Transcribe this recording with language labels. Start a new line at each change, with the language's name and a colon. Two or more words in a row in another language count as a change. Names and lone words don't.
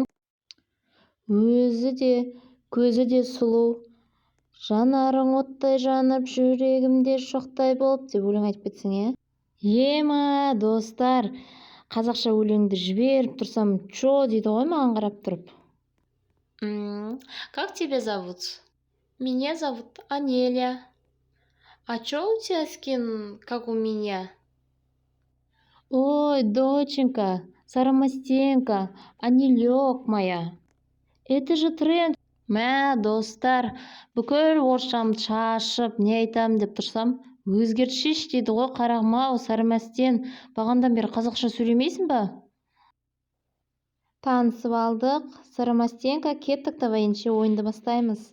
Kazakh: Өзі де, көзі де сұлу, жанарың оттай жанып, жүрегімде шоқтай болып деп өлең айтып кетсең, Ема, достар, қазақша өлеңді жіберіп тұрсам, чо дейді ғой маған қарап тұрып.
Russian: Как тебя зовут? Меня зовут Анеля. А чё у тебя скин, как у меня? Ой, доченька, Сарамастенька, Анелёк моя. Это же тренд.
Kazakh: Мә, достар, бүкіл орысшамды шашып, не айтам деп тұрсам, өзгертшеш дейді ғой, қарағым-ау, Сарамастен, бағандан бері қазақша сөйлемейсің ба? Танысып алдық. Сарамастенка, кеттік, давай ендеше ойынды бастаймыз.